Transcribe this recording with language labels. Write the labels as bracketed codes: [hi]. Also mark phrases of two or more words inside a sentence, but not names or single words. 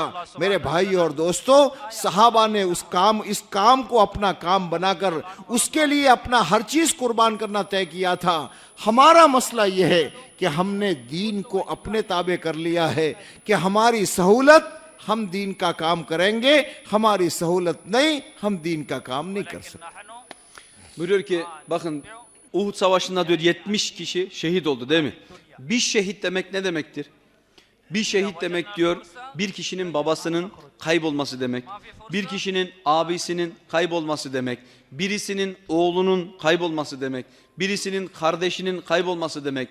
[hi] मेरे भाई और दोस्तों, सहाबा ने इस काम को अपना काम बनाकर उसके लिए अपना हर चीज कुर्बान करना तय किया था। हमारा मसला यह है कि हमने दीन को अपने ताबे कर लिया है कि हमारी सहूलत हम दीन का काम करेंगे, हमारी सहूलत नहीं हम दीन का काम नहीं कर सकते। [tr] Buyuruyor ki bakın Uhud Savaşı'nda diyor 70 kişi şehit oldu değil mi? Bir şehit demek ne demektir? Bir şehit demek diyor bir kişinin babasının kaybolması demek. Bir kişinin abisinin kaybolması demek. Birisinin oğlunun kaybolması demek. Birisinin kardeşinin kaybolması demek.